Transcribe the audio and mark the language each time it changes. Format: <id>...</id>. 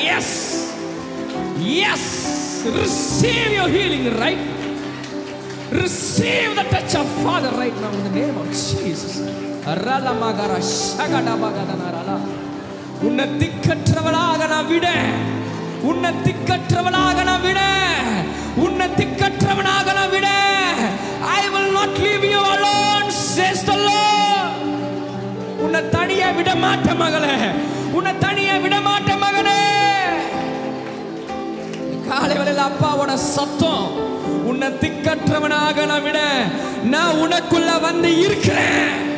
<en>Yes yes, receive your healing right. Receive the touch of Father right now in the name of Jesus. அரல மகர ஷகட பகதனரல.</en> <ta>உன்னை திக்கற்றவளாக நான் விட, உன்னை திக்கற்றவளாக நான் விட, உன்னை திக்கற்றவனாக நான் விட.</ta> <en>I will not leave you alone, says the Lord.</en> <ta>உன்னை தனியா விட மாட்டேன் மகளே, உன்னை தனியா விட மாட்டேன் மகனே. காலை வேளையில அப்பாவோட சத்தம், உன்னை திக்கற்றவனாக நான் விட, நான் உனக்குள்ள வந்து இருக்கிறேன்.</ta>